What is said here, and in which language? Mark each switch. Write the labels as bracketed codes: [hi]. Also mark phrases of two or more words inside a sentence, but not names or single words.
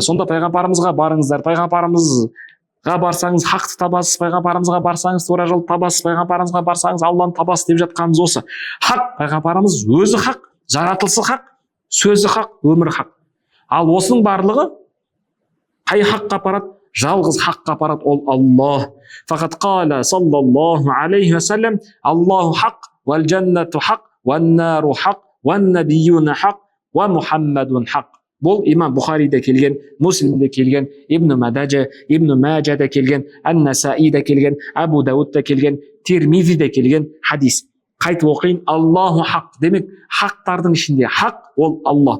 [kk] Сонда пайғамбарымызға барыңыздар, пайғамбарымызға барсаңыз хақты табасыз, пайғамбарымызға барсаңыз тура жолды табасыз, пайғамбарымызға барсаңыз Алланы табасыз деп жатқанымыз осы. Хақ, пайғамбарымыз өзі хақ, жаратылысы хақ, сөзі хақ, өмірі хақ. Ал осының барлығы қай хаққа апарады? Жалғыз хаққа апарады, ол Аллах. [ar] فقد قال صلى الله عليه وسلم الله حق والجنة حق والنار حق والنبيون حق ومحمد حق. [kk] Бұл имам Бухариде келген, Муслимде келген, Ибн Маджада келген, Ан-Насаиде келген, Абу Даудта келген, Тирмизиде келген хадис. Қайтып оқиын: [ar] الله حق. [kk] Демек, хақтардың ішінде хақ ол Алла.